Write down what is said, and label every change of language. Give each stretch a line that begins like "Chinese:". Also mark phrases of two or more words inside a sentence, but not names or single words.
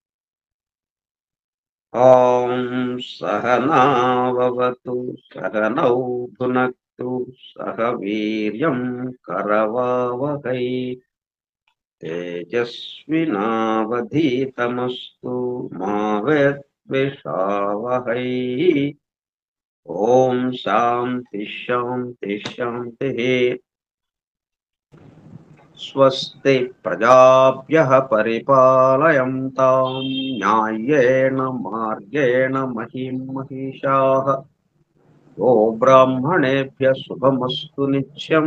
Sanskrit: ఓం సహనావతు సహనౌ భునక్తు సహ వీర్యం కరవావహై తేజస్వినావధీతమస్తు మా విద్విషావహై. ఓం శాంతి శాంతి శాంతి. స్వస్తి ప్రజాభ్యః పరిపాలయంతాం న్యాయేన మార్గేణ మహిం మహిషాః. గో బ్రాహ్మణేభ్యः శుభమస్తు నిత్యం.